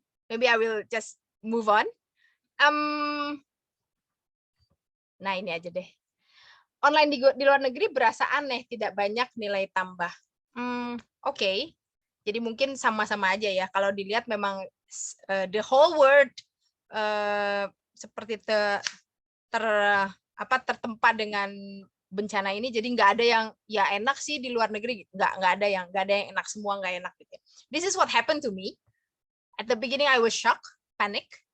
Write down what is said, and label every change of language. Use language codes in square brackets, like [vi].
[en] Maybe I will just move on. [id] Nah, ini aja deh. Online di luar negeri berasa aneh, tidak banyak nilai tambah. Oke. Jadi mungkin sama-sama aja ya. Kalau dilihat memang [en] the whole world [id] seperti tertempa dengan bencana ini, jadi nggak ada yang ya enak sih di luar negeri, nggak ada yang enak, semua nggak enak gitu. [en] This is what happened to me. At the beginning I was shocked, panic.